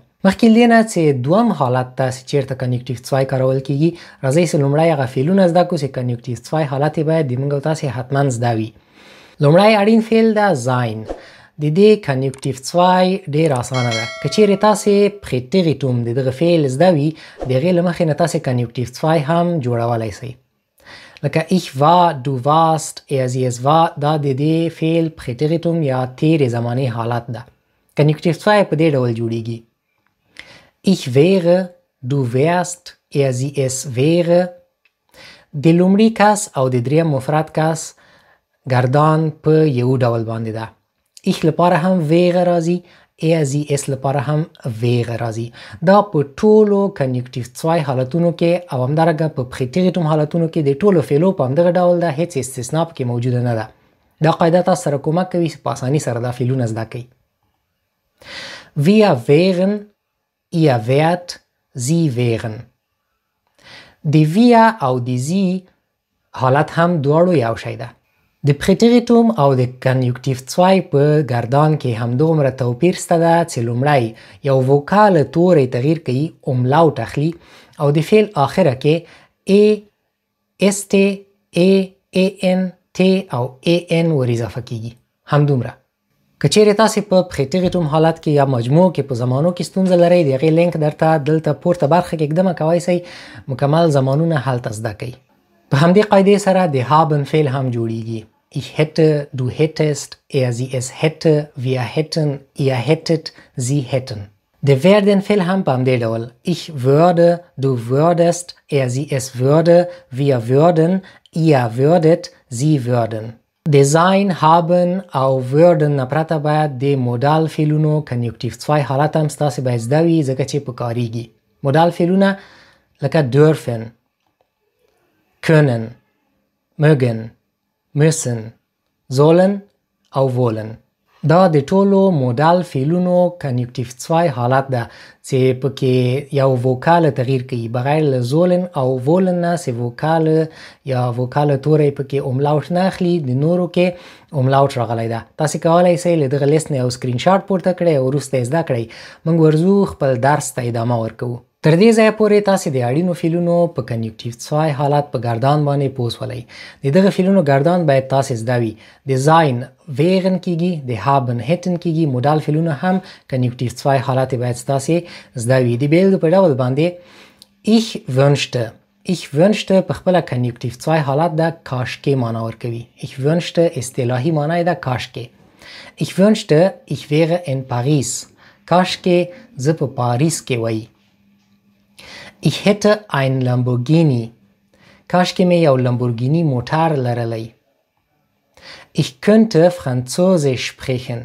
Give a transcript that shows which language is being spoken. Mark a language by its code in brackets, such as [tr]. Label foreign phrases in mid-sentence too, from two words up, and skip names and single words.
[ps] مخکې له دې نه چې دویم حالت ته چیرته کنیوکتیو 2 کارول کیږي، راځئ چې لومړی هغه فعلونه زده کړو چې کنیوکتیو 2 حالت یې باید د موږ او تاسې حتما زده وي. لومړی اړین فعل ده sein. د دې کنیوکتیو 2 ډېر اسانه ده. که چیرې تاسې پریتریتوم د دغه فعل زده وي، د هغې له مخې نه تاسې کنیوکتیو 2 هم جوړولی شئ. لکه [de] Ich war، du warst، er sie es war، [ps] دا د دې فعل پریتریتوم یا تیرې زمانې حالت ده. کنیوکتیو 2 په دې ډول جوړیږي: [de] Ich wäre، du wärst، er sie es wäre. [ps] د لومړي کس او د دریم مفرد کس ګردان په یو ډول باندې ده. Ich لپاره هم wäre راځي، [de] er sie es [ps] لپاره هم wäre راځي. دا په ټولو کنیوکتیو 2 حالتونو کې او همدارنګه په پریتریتوم حالتونو کې د ټولو فعلو په همدغه ډول ده، هیڅ استثنا پکې موجوده نه ده. دا قاعده تاسو سره کومک کوي چې په اسانۍ سره دا فعلونه زده کړئ. [de] Wir wären, ihr wärt, sie wären. [ps] د wir او د sie حالت هم دواړو یو شی ده. د پریټیریټوم او د کنیوکټیو 2 په ګردان کې همدومره توپیر شته ده چې لومړی یو وکاله توری تغییر کوي املاوټ اخلي او د فعل آخره کې ا اس ټ ا ان ټ او ان ور اضافه کیږي. همدومره که چیرې تاسې په پریټیریټوم حالت کې یا مجموع کې په زمانو کې ستونزه لرئ د هغې لینک درته دلته پورته برخه کې ږدمه کولی شئ مکمل زمانونه هلته زده کوئ. په همدې قاعدې سره د haben فعل هم جوړیږي. [de] Ich hätte, du hättest, er sie es hätte, wir hätten, ihr hättet, sie hätten. [ps] د werden فعل هم په همدې ډول [de] ich würde, du würdest, er sie es würde, wir würden, ihr würdet, sie würden. [ps] د sein, haben او würden نه پرته باید د مودال فعلونو کنیوکټیو 2 حالت هم ستاسې باید زده وي ځکه چې پکارېږي. مودال فعلونه لکه [de] dürfen, können, mögen, müssen, sollen او wollen. [ps] دا د ټولو مودال فعلونو کنیوکټیو 2 حالت ده چې پکې یو وکاله تغییر کوي بغیر له زولن او ولن نه چې وکاله یا وکاله توری پکې املاوټ نه اخلي د نورو کې املاوټ راغلی ده. تاسې کولی شئ له دغه لیست نه یو سکرین شاټ پورته کړئ او وروسته یې زده کړئ. موږ ورځو خپل درس ته ادامه ورکوو. تر دې ځایه پورې تاسې د اړینو فعلونو په کنیوکټیو 2 حالت په ګردان باندې پوه شولئ. د دغه فعلونو ګردان باید تاسې زده وي. د [de] sein wären [ps] کیږي، د [de] haben hätten [ps] کیږي. مودال فعلونه هم کنیوکټیو 2 حالت باید تاسې زده وي. د بیلګې په ډول باندې [de] ich wünschte. ich wünschte [ps] په خپله کنیوکټیو 2 حالت ده کاشکې معنا ورکوي. [de] ich wünschte [ps] اصطلاحي معنا یې ده کاشکې. [de] ich wünschte ich wäre in Paris. [ps] کاشکې زه په پاریس کې وای. [de] Ich hätte ein Lamborghini. کاشکې مې یو لمبورګینی موټر لرلی. Ich könnte Französisch sprechen.